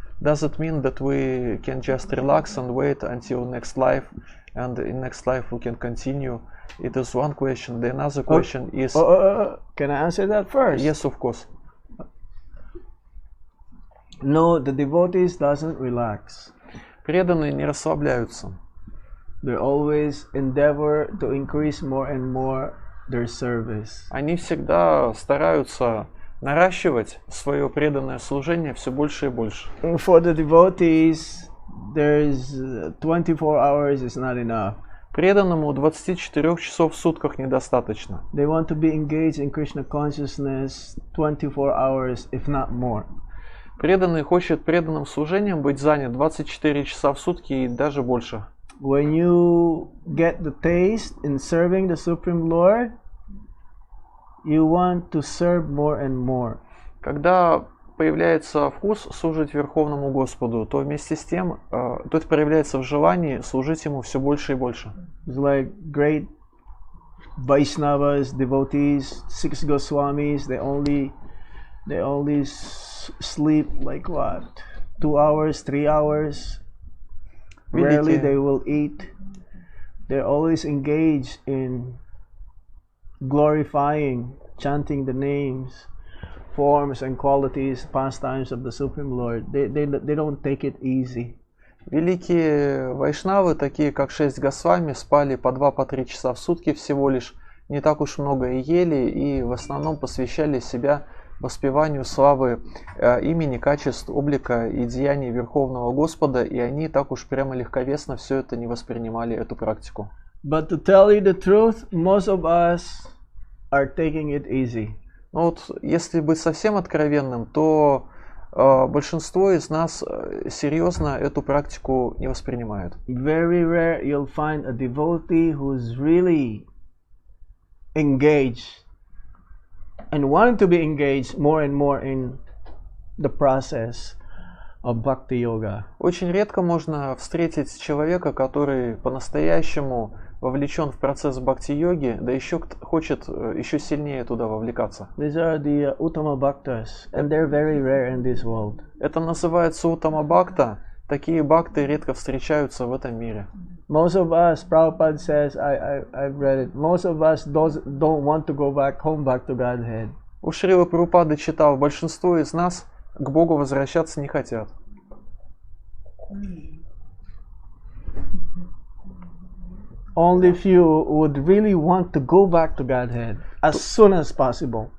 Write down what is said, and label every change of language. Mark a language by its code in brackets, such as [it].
[en] Does it mean that we can just relax and wait until next life, and in next life we can continue? It is one question. The another question is... Can I answer that first? Yes, of course. No, the devotees doesn't relax. [ru] Преданные не расслабляются. [en] They always endeavor to increase more and more their service. [ru] Они всегда стараются наращивать свое преданное служение все больше и больше. [en] For the devotees, there's 24 hours is not enough. [ru] Преданному 24 часов в сутках недостаточно. [en] They want to be engaged in Krishna consciousness 24 hours, if not more. [ru] Преданный хочет преданным служением быть занят 24 часа в сутки и даже больше. [en] When you get the taste in serving the Supreme Lord, you want to serve more and more. [ru] Когда появляется вкус служить Верховному Господу, то вместе с тем, то это проявляется в желании служить Ему все больше и больше. [en] It's like great Vaishnavas, devotees, 6 Goswamis, they only sleep like what? 2 hours, 3 hours. Rarely they will eat. They're always engaged in glorifying, chanting the names, forms and qualities, pastimes of the Supreme Lord. They don't take it easy. [ru] Великие вайшнавы, такие как 6 Госвами, спали по 2-3 часа в сутки всего лишь, не так уж много и ели, и в основном посвящали себя воспеванию славы имени, качеств, облика и деяний Верховного Господа, и они так уж прямо легковесно все это не воспринимали, эту практику. [en] But to tell you the truth, most of us are taking it easy. [ru] Но вот если быть совсем откровенным, то большинство из нас серьезно эту практику не воспринимают. [en] Very rare you'll find a devotee who's really engaged and wanting to be engaged more and more in the process of bhakti yoga. [ru] Очень редко можно встретить человека, который по-настоящему вовлечен в процесс бхакти-йоги, да еще хочет еще сильнее туда вовлекаться. [en] These are the Uttama Bhaktas, and they're very rare in this world. [ru] Это называется Уттама Бхакта. Такие бхакты редко встречаются в этом мире. [en] Most of us, Prabhupada says, I've read it, most of us don't want to go back home, back to Godhead. [ru] У Шрилы Прабхупады читал, большинство из нас к Богу возвращаться не хотят. [en] Only few would really want to go back to Godhead as soon as possible.